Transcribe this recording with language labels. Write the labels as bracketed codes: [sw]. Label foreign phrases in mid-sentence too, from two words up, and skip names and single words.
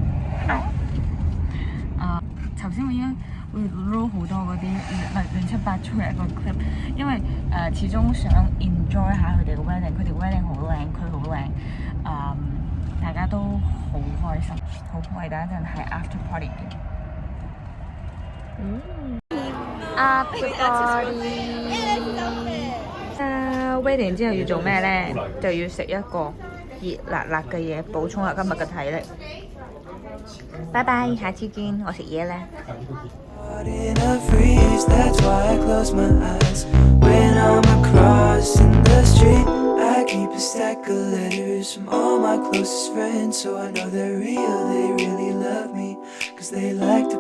[yue] 頭先我已經會 roll 好多嗰啲亂七八糟嘅一個 clip， 因為始終想 enjoy 下佢哋嘅 wedding， 佢哋 wedding 好靚，佢好靚，大家都好開心。好，我哋等一陣係 [en] after party [yue] 嘅。 [en] after party。 [yue] wedding 之後要做咩咧？就要食一個熱辣辣嘅嘢，補充下今日嘅體力。拜拜，下次見，我食嘢啦。 [en] Caught in a freeze, that's why I close my eyes. When I'm across in the street, I keep a stack of letters from all my closest friends, so I know they're real, they really love me, cause they like